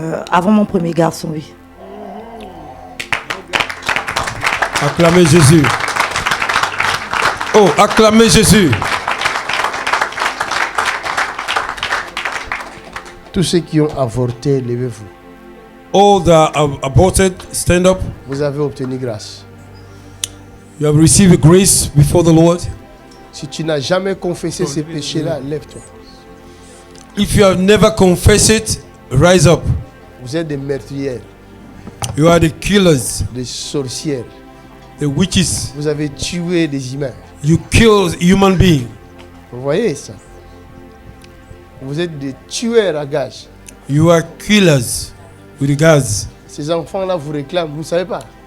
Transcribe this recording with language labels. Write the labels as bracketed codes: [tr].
[fr] Avant mon premier garçon, oui. Acclamez Jésus. Oh, acclamez Jésus. Tous ceux qui ont avorté, levez-vous. [en] All that are aborted, stand up. [fr] Vous avez obtenu grâce. [en] You have received grace before the Lord. [fr] Si tu n'as jamais confessé ces péchés-là, lève-toi. [en] If you have never confessed it, rise up. [fr] Vous êtes des meurtrières, [en] You are the killers, [fr] des sorcières. [en] the witches. [fr] Vous avez tué des humains. [en] You kill human beings. [fr] Vous voyez ça? Vous êtes des tueurs à gages. You are killers with the guys. Ces enfants-là vous réclament, vous ne savez pas.